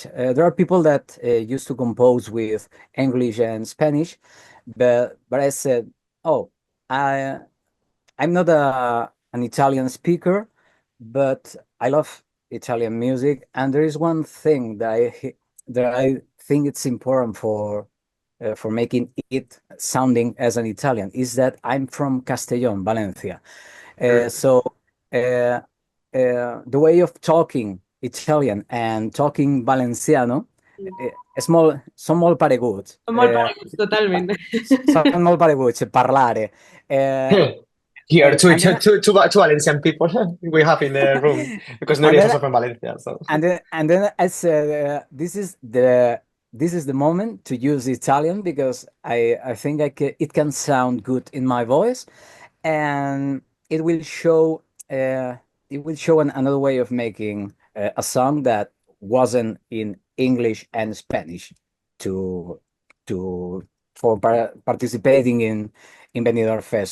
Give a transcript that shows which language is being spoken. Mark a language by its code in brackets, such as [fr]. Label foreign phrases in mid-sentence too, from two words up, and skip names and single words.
[en] There are people that used to compose with English and Spanish, but I said, oh, I I'm not an Italian speaker, but I love Italian music, and there is one thing that I think it's important for making it sounding as an Italian is that I'm from Castellón, Valencia. Mm. So the way of talking Italian and talking Valenciano [ca] sono molt pareguts. Molt pareguts, totalment. Sono molt pareguts, parlare. Eh, [en] Here, and two, and two, then two, two Valencian people we have in the room because and Nuria is then also from Valencia. So and then I said, this is the moment to use Italian because I think it can sound good in my voice, and it will show uh, another way of making a song that wasn't in English and Spanish to to for participating in Benidorm Fest.